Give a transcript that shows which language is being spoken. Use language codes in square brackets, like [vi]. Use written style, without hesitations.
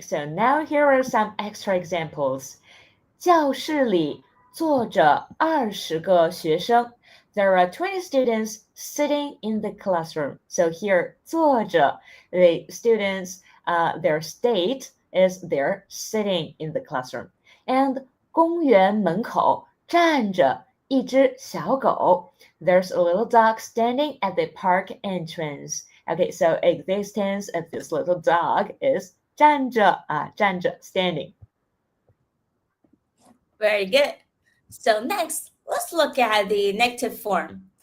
[en] So now here are some extra examples. [zh] 教室里坐着20个学生， [en] There are 20 students sitting in the classroom. So here, 坐着, the students, their state is they're sitting in the classroom. [zh] And 公园门口站着一只小狗. [en] There's a little dog standing at the park entrance. Okay, so existence of this little dog is 站着, 站着, standing. Very good. So next, let's look at the negative form.